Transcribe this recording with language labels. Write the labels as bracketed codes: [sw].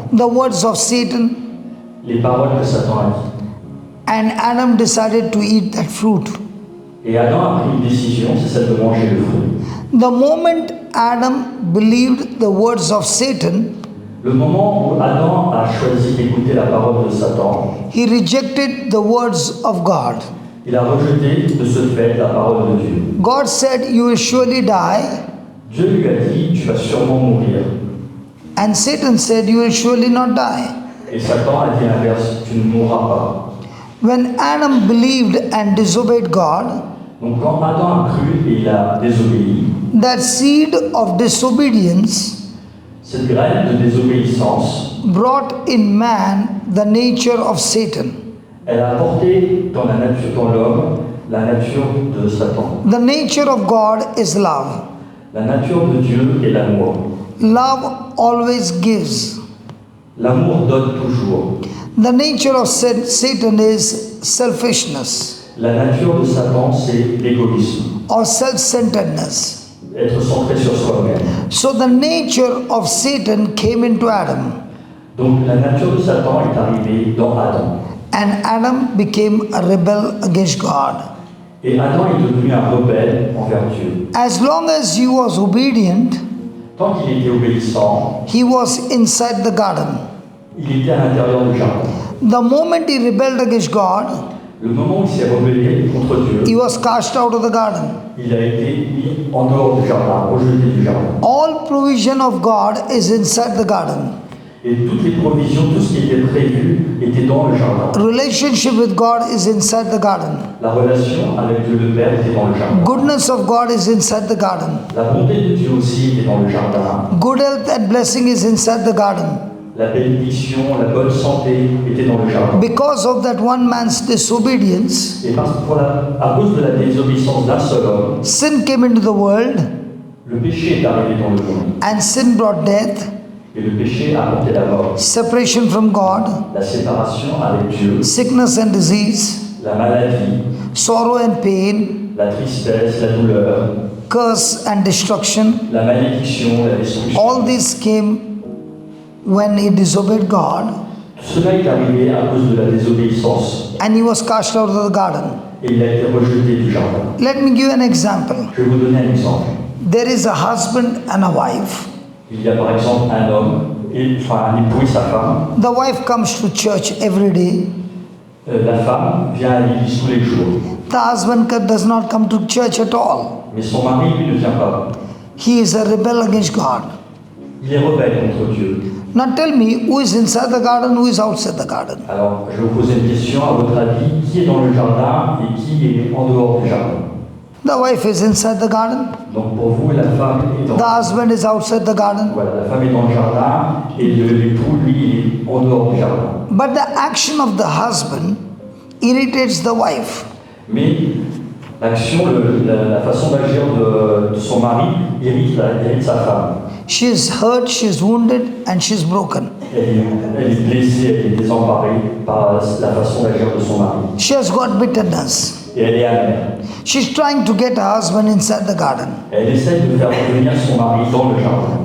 [en] The words of Satan, [fr] les paroles que Satan a dit. [en] and Adam decided to eat that fruit. [fr] Et Adam a pris une décision, c'est celle de manger le fruit. [en] The moment Adam believed the words of Satan, [fr] Le moment où Adam a choisi d'écouter la parole de Satan, [en] he rejected the words of God. [fr] il a rejeté de ce fait la parole de Dieu. [en] God said, you will surely die. [fr] Dieu lui a dit, tu vas sûrement mourir. [en] And Satan said, you will surely not die. [fr] Et Satan a dit l'inverse, tu ne mourras pas. [en] When Adam believed and disobeyed God, [fr] Donc quand Adam a cru et il a désobéi, [en] that seed of disobedience [fr] cette graine de désobéissance, [en] brought in man the nature of Satan. [fr] elle a apporté dans la nature, dans l'homme, la nature de Satan. [en] The nature of God is love. [fr] La nature de Dieu est l'amour. [en] Love always gives. [fr] L'amour donne toujours. [en] The nature of Satan is selfishness [fr] La nature de Satan, c'est l'égoïsme, [en] or self-centeredness. [fr] être centré sur soi-même. [en] So the nature of Satan came into Adam, [fr] Donc la nature de Satan est arrivée dans Adam. [en] and Adam became a rebel against God. [fr] Et Adam est devenu un rebelle envers Dieu. [en] As long as he was obedient, [fr] Tant qu'il était obéissant, [en] he was inside the garden. [fr] il était à l'intérieur du jardin. [en] The moment he rebelled against God, [fr] Le moment où il s'est rebellé contre Dieu, [en] he was cast out of the garden. [fr] il a été mis en dehors du jardin, rejeté du jardin. [en] All provision of God is inside the garden. [fr] Et toutes les provisions, tout ce qui était prévu, était dans le jardin. [en] Relationship with God is inside the garden. [fr] La relation avec Dieu le Père était dans le jardin. [en] Goodness of God is inside the garden. [fr] La bonté de Dieu aussi était dans le jardin. [en] Good health and blessing is inside the garden. [fr] La bénédiction, la bonne santé était dans le jardin. [en] Because of that one man's disobedience, [fr] Et parce que à cause de la désobéissance d'un seul homme, [en] sin came into the world, [fr] le péché est arrivé dans le monde. [en] and sin brought death, [fr] Et le péché a apporté la mort, [en] separation from God, [fr] la séparation avec Dieu, [en] sickness and disease, [fr] la maladie, [en] sorrow and pain, [fr] la tristesse, la douleur, [en] curse and destruction. [fr] la malédiction, la destruction. [en] All this came when he disobeyed God, [fr] Tout cela est arrivé à cause de la désobéissance [en] and he was cast out of the garden. [fr] et il a été rejeté du jardin. [en] Let me give you an example. [fr] Je vais vous donner un exemple. [en] There is a husband and a wife. [fr] Il y a par exemple un homme, un époux et sa femme. [en] The wife comes to church every day. [fr] La femme vient à l'église tous les jours, [en] The husband does not come to church at all. [fr] mais son mari, lui, ne vient pas. [en] He is a rebel against God. [fr] Il est rebelle contre Dieu. [en] Now tell me, who is inside the garden, who is outside the garden? [fr] Alors, je vais vous poser une question. À votre avis, qui est dans le jardin et qui est en dehors du jardin? [en] The wife is inside the garden. [fr] Donc, pour vous, la femme est dans... [en] The husband is outside the garden. [fr] Voilà, la femme est dans le jardin et l'époux, lui, il est en dehors du jardin. [en] But the action of the husband irritates the wife. [fr] Mais l'action, la façon d'agir de son mari irrite sa femme. [en] She is hurt, she is wounded, and she is broken. [fr] Elle est blessée, elle est désemparée par la façon d'agir de son mari. [en] She has got bitterness. [fr] Et elle est amère. [en] She's trying to get her husband inside the garden. [fr] Elle essaie de faire revenir son mari dans le jardin.